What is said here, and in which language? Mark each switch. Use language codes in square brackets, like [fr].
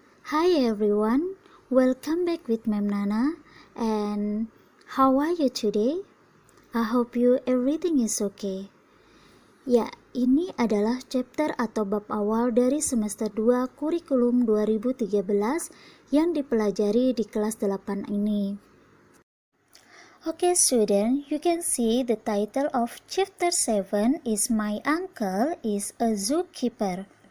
[en] Hi everyone, welcome back with Mem Nana. And how are you today? I hope you everything is okay. [id] Ya, ini adalah chapter atau bab awal dari semester 2 kurikulum 2013 yang dipelajari di kelas 8 ini. [en] Okay student, you can see the title of chapter 7 is My Uncle is a Zookeeper.